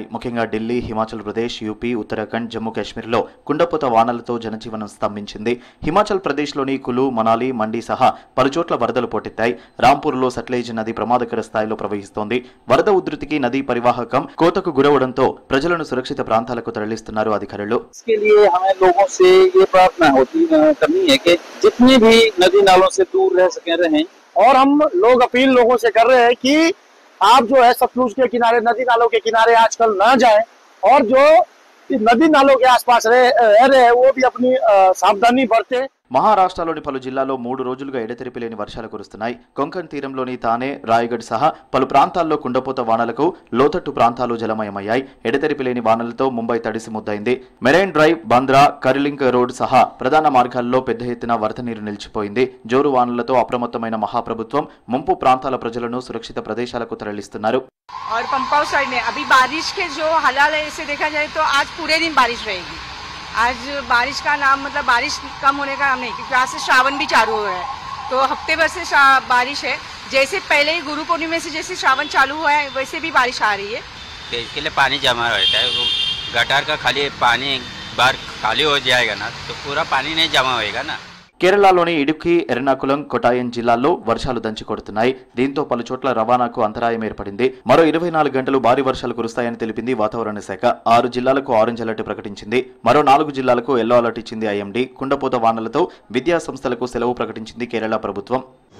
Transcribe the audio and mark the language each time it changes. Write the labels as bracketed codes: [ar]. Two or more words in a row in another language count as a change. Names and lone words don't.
[te] ముఖ్యంగా ఢిల్లీ, హిమాచల్ ప్రదేశ్, యూపీ, ఉత్తరాఖండ్, జమ్మూ కాశ్మీర్లో కుండపోత వానలతో జనజీవనం స్తంభించింది. హిమాచల్ ప్రదేశ్లోని కులు, మనాలి, మండి సహా పలుచోట్ల వరదలు పోటెత్తాయి. రాంపూర్లో సట్లెజ్ నది ప్రమాదకర స్థాయిలో ప్రవహిస్తోంది. వరద ఉధృతికి నదీ పరివాహకం కోతకు గురవడంతో ప్రజలను సురక్షిత ప్రాంతాలకు తరలిస్తున్నారు అధికారులు. [hi] और हम लोग अपील लोगों से कर रहे हैं कि आप जो है सतलुज के किनारे, नदी नालों के किनारे आजकल न जाएं और जो नदी नालों के आसपास रह रहे हैं वो भी अपनी सावधानी बरतें। [te] మహారాష్ట్రలోని పలు జిల్లాల్లో 3 రోజులుగా ఎడతెరిపి లేని వర్షాలు కురుస్తున్నాయి. కొంకణ్ తీరంలోని తానే, రాయగఢ్ సహా పలు ప్రాంతాల్లో కుండపోత వానలకు లోతట్టు ప్రాంతాలు జలమయమయ్యాయి. ఎడతెరిపి లేని వానలతో ముంబై తడిసి ముద్దైంది. మెరైన్ డ్రైవ్, బంద్రా, కర్లింగ్ రోడ్ సహా ప్రధాన మార్గాల్లో పెద్ద ఎత్తున వరద నీరు నిలిచిపోయింది. జోరు వానలతో అప్రమత్తమైన మహాప్రభుత్వం ముంపు ప్రాంతాల ప్రజలను సురక్షిత ప్రదేశాలకు తరలిస్తున్నారు. [hi] और पंपाव साइड में अभी बारिश के जो हालात है इसे देखा जाए तो आज पूरे दिन बारिश रहेगी। आज बारिश का नाम मतलब बारिश कम होने का नाम नहीं, क्योंकि आज से श्रावण भी चालू हो रहा है, तो हफ्ते भर से बारिश है। जैसे पहले ही गुरु पूर्णिमा से जैसे श्रावण चालू हुआ है वैसे भी बारिश आ रही है। तो इसके लिए पानी जमा रहता है, वो गटार का खाली पानी एक बार खाली हो जाएगा ना तो पूरा पानी नहीं जमा होएगा ना। [te] కేరళలోని ఇడుక్కి, ఎర్నాకులం, కొటాయం జిల్లాల్లో వర్షాలు దంచి కొడుతున్నాయి. దీంతో పలు చోట్ల రవాణాకు అంతరాయం ఏర్పడింది. మరో 24 గంటలు భారీ వర్షాలు కురుస్తాయని తెలిపింది వాతావరణ శాఖ. 6 జిల్లాలకు [en] orange alert [te] ప్రకటించింది. మరో 4 జిల్లాలకు [en] yellow alert [te] ఇచ్చింది ఐఎండీ. కుండపోత వానలతో విద్యా సంస్థలకు సెలవు ప్రకటించింది కేరళ ప్రభుత్వం.